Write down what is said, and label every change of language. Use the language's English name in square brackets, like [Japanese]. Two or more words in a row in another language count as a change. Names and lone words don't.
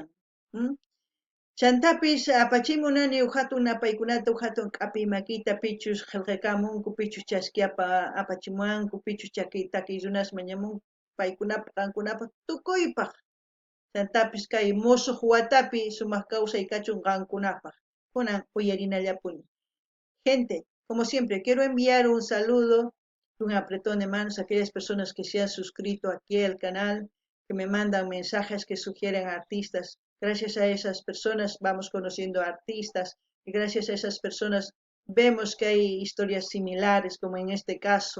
[Quechua] Chantapis apachimunani hatun apaykunata hatun k'api makita pichus qillqikamunku, pichus chaskiyapa apachimunku, pichus takiy runas mañamunku, paykunapa qankunapa tukuypaq. Chantapis kay musuq watapi sumaq kawsay kachun qankunapaq. Kunan uyarinallapuni. [Spanish] Gente, como siempre, quiero enviar un saludo, un apretón de manos a aquellas personas que se han suscrito aquí al canal, que me mandan mensajes que sugieren artistas. Gracias a esas personas vamos conociendo artistas y gracias a esas personas vemos que hay historias similares, como en este caso.